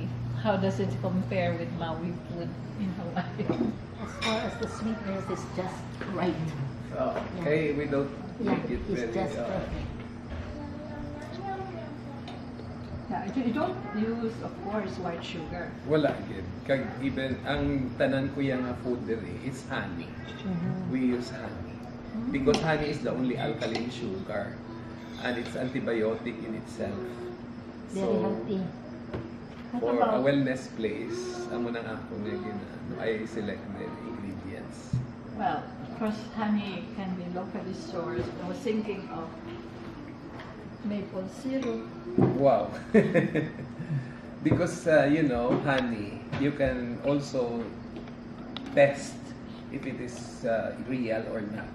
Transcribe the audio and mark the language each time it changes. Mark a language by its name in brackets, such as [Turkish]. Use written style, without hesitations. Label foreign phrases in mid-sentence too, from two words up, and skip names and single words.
[English] How does it compare with Maui food in Hawaii? As far as the sweetness is just right. Okay, we don't Yeah, make it it's very just perfect. Yeah, you don't use, of course, white sugar. [Hiligaynon] wala gid. Kag even ang tanan ko yang food diri [English] is honey. We use honey because honey is the only alkaline sugar and it's antibiotic in itself. Very healthy. What For a about, wellness place, [Hiligaynon] amo nang ako na [English] I select the ingredients. well, of course, honey can be locally sourced. I was thinking of maple syrup. Wow. Because honey, you can also test if it is real or not.